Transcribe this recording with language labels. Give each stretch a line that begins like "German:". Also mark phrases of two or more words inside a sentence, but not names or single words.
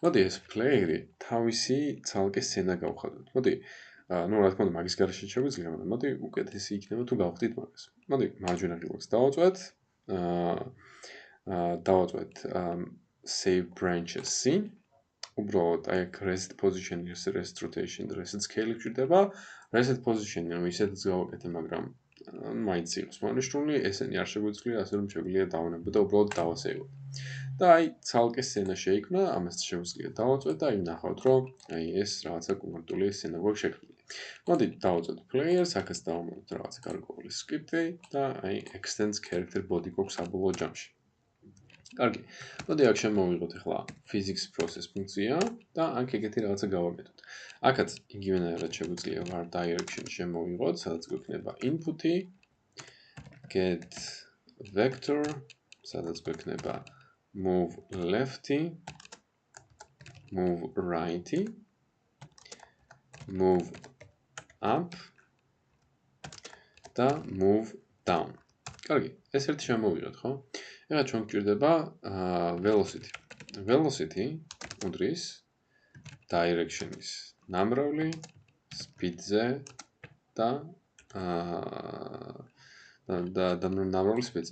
Georgian: მოდი ეს პლეიერი თავისი ცალკე სცენა გავხადოთ. მოდი რა თქმა უნდა მაგის გარეშე შეგვიძლია, მაგრამ მოდი უკეთესი იქნება თუ გავხდით მაგას. მოდი მარჯვენა ღილაკს დავაწვეთ. დავაწვეთ
English: save branches-
Georgian: ი. უბრალოდ აი აქ
English: reset position, reset rotation, reset scale
Georgian: გვჭირდება.
English: reset position-
Georgian: ი რომ ისედაც გავაკეთე, მაგრამ მაინც იყოს მონიშნული, ესენი არ შეგვიძლია, ასე რომ შეგვიძლია დავანებო და უბრალოდ დავასეივოთ. და აი ცალკე სცენა შეიქმნა, ამას შეგვიძლია დავაწვეთ და აი ვნახავთ, რომ აი ეს რაღაცა კონკრეტული სცენა გვაქვს შექმნილი. მოდით დავაწვეთ players, აქაც დავამატოთ რაღაცა გარკვეული script-ი და აი
English: extends character body
Georgian: გვაქვს საბოლოო ჯამში. კარგი. მოდი აქ შემოვიღოთ ახლა
English: physics process
Georgian: ფუნქცია და აქ ეგეთი რაღაცა გავაკეთოთ. აქაც იგივენაირად შეგვიძლია
English: var direction
Georgian: შემოვიღოთ, სადაც გვექნება input-ი,
English: get vector,
Georgian: სადაც გვექნება
English: move left-
Georgian: ი,
English: move right-
Georgian: ი,
English: move up
Georgian: და
English: move down.
Georgian: კარგი, ეს ერთი შემოვიღოთ, ხო? ეხლა ჩვენ გვჭირდება velocity. Velocity უდრის direction-ის ნამრავლი, speed-ზე და ნამრავლის speed-ზე.